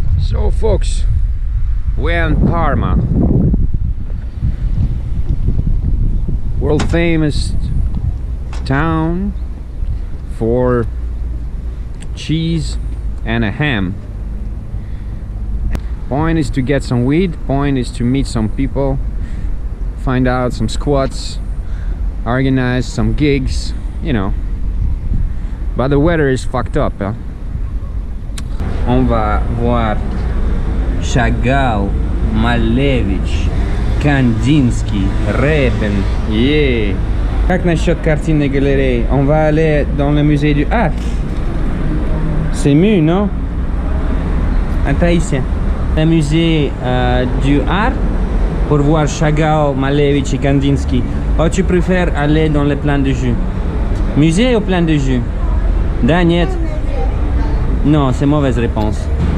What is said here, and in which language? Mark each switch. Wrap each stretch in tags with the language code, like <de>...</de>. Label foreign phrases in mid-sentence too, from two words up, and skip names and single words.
<en>So folks, we're in Parma, world famous town for cheese and a ham. Point is to get some weed, point is to meet some people, find out some squats, organize some gigs, you know. But the weather is fucked up, huh?</en> <fr>On va voir Chagall, Malevich, Kandinsky, Reben.</fr> <en>Yeah.</en> <ru>Как насчет картины галереи?</ru> <fr>On va aller dans le musée du art. C'est mieux, non? Attends ici. Le musée du art pour voir Chagall, Malevich et Kandinsky. Ou tu préfères aller dans le plein de jus? Musée ou plein de jus?</fr> <ru>Да, нет.</ru> <fr>Non, c'est mauvaise réponse.</fr>